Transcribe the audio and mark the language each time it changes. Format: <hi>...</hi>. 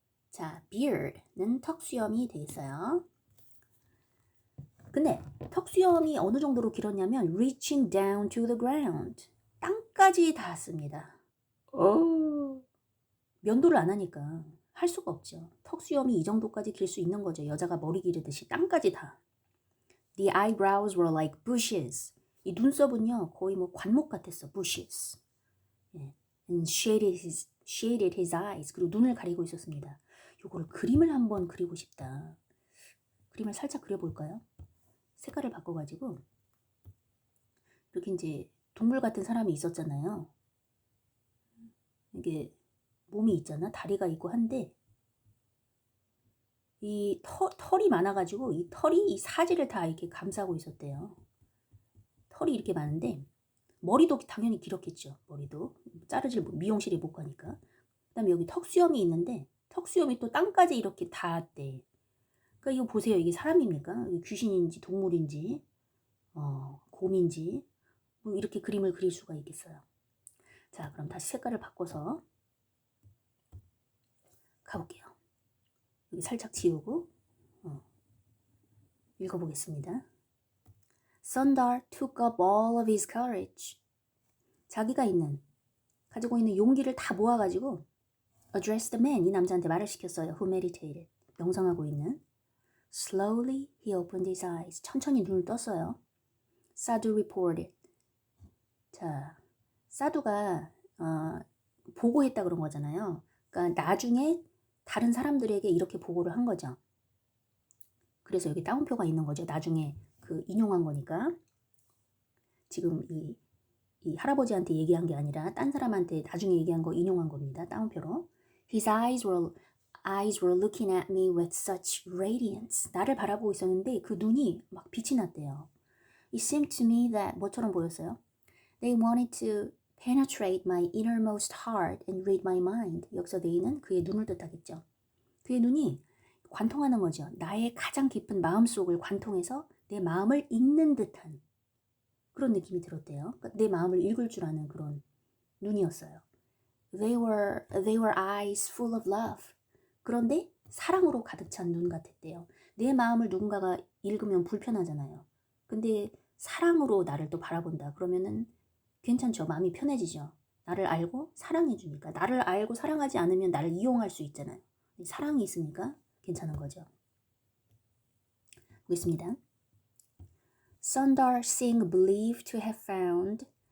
<ko>자, beard는 턱수염이 되겠어요. 근데 턱수염이 어느 정도로 길었냐면</ko> <en>reaching down to the ground.</en> <ko>땅까지 닿았습니다. 면도를 안 하니까 할 수가 없죠. 턱수염이 이 정도까지 길 수 있는 거죠. 여자가 머리 기르듯이 땅까지 다.</ko> <en>The eyebrows were like bushes.</en> <ko>이 눈썹은요 거의 뭐 관목 같았어.</ko> <en>bushes. 예. And shaded his eyes.</en> <ko>그리고 눈을 가리고 있었습니다. 요거를 그림을 한번 그리고 싶다. 그림을 살짝 그려볼까요? 색깔을 바꿔가지고 이렇게 이제 동물 같은 사람이 있었잖아요. 이게 몸이 있잖아. 다리가 있고 한데 이 털이 많아가지고 이 털이 이 사지를 다 이렇게 감싸고 있었대요. 털이 이렇게 많은데 머리도 당연히 길었겠죠. 머리도 미용실에 못 가니까. 그다음에 여기 턱수염이 있는데 턱수염이 또 땅까지 이렇게 닿았대. 그러니까 이거 보세요. 이게 사람입니까? 이게 귀신인지 동물인지 곰인지 뭐 이렇게 그림을 그릴 수가 있겠어요. 자, 그럼 다시 색깔을 바꿔서 가볼게요. 여기 살짝 지우고 읽어보겠습니다.</ko> <en>Sundar took up all of his courage.</en> <ko>자기가 가지고 있는 용기를 다 모아가지고</ko> <en>addressed the man,</en> <ko>이 남자한테 말을 시켰어요.</ko> <en>Who meditated,</en> <ko>명상하고 있는.</ko> <en>Slowly he opened his eyes.</en> <ko>천천히 눈을 떴어요.</ko> <en>Sadhu reported.</en> <ko>자, 사두가 보고했다 그런 거잖아요. 그러니까 나중에 다른 사람들에게 이렇게 보고를 한 거죠. 그래서 여기 따옴표가 있는 거죠. 나중에 그 인용한 거니까. 지금 이 할아버지한테 얘기한 게 아니라 딴 사람한테 나중에 얘기한 거 인용한 겁니다. 따옴표로.</ko> <en>His eyes were looking at me with such radiance.</en> <ko>나를 바라보고 있었는데 그 눈이 막 빛이 났대요.</ko> <en>It seemed to me that</en> <ko>뭐처럼 보였어요?</ko> <en>They wanted to penetrate my innermost heart and read my mind.</en> <ko>여기서 they는 그의 눈을 뜻하겠죠. 그의 눈이 관통하는 거죠. 나의 가장 깊은 마음속을 관통해서 내 마음을 읽는 듯한 그런 느낌이 들었대요. 그러니까 내 마음을 읽을 줄 아는 그런 눈이었어요.</ko> <en>They were eyes full of love.</en> <ko>그런데 사랑으로 가득 찬 눈 같았대요. 내 마음을 누군가가 읽으면 불편하잖아요. 근데 사랑으로 나를 또 바라본다. 그러면은 괜찮죠. 마음이 편해지죠. 나를 알고 사랑해 주니까. 나를 알고 사랑하지 않으면 나를 이용할 수 있잖아요. 사랑이 있으니까 괜찮은 거죠. 보겠습니다.</ko> <en>Sundar Singh believed to have found.</en>